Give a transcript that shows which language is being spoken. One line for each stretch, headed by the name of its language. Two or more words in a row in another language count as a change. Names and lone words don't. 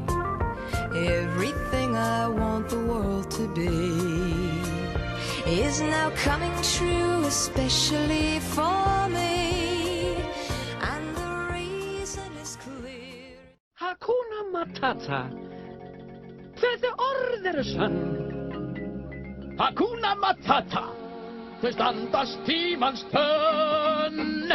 English: Everything I want the world to be is now coming true, especially for me.
Swahili: Hakuna Matata.
Icelandic: Kveð orð eru sönn.
Swahili: Hakuna Matata.
Icelandic: Þau standast tímans tönn.